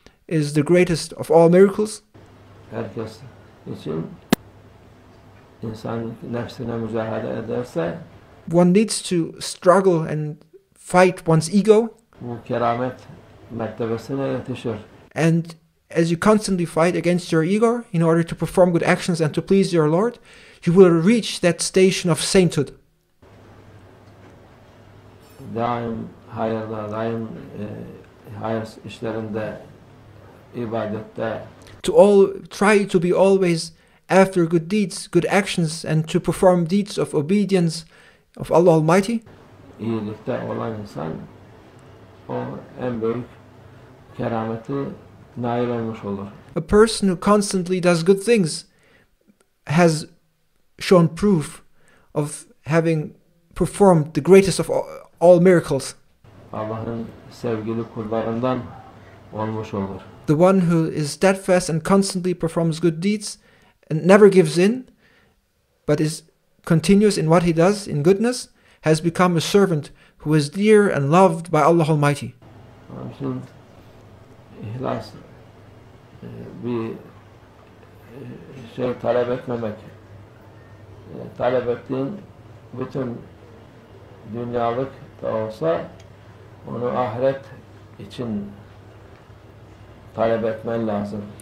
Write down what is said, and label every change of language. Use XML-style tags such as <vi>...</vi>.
<en>is the greatest of all miracles.</en> <tr>Herkes için insan nefsine mücadele ederse</tr> <en>One needs to struggle and fight one's ego.</en> <tr>bu keramet mertebesine yetişir.</tr> <en>And as you constantly fight against your ego in order to perform good actions and to please your Lord, you will reach that station of sainthood.</en> <tr>Daim hayırda, daim hayır işlerinde, ibadette</tr> <en>Try to be always after good deeds, good actions, and to perform deeds of obedience of Allah Almighty.</en> <tr>iyilikte olan insan o en büyük kerameti nail olmuş olur.</tr> <en>A person who constantly does good things has shown proof of having performed the greatest of all miracles.</en> <tr>Allah'ın sevgili kullarından olmuş olur.</tr> <en>The one who is steadfast and constantly performs good deeds and never gives in, but is continuous in what he does in goodness, has become a servant who is dear and loved by Allah Almighty.</en> <tr>Onun için ihlas bir şey talep etmemek. Talep ettiğin bütün dünyalık da olsa onu ahiret için talep etmen lazım.</tr>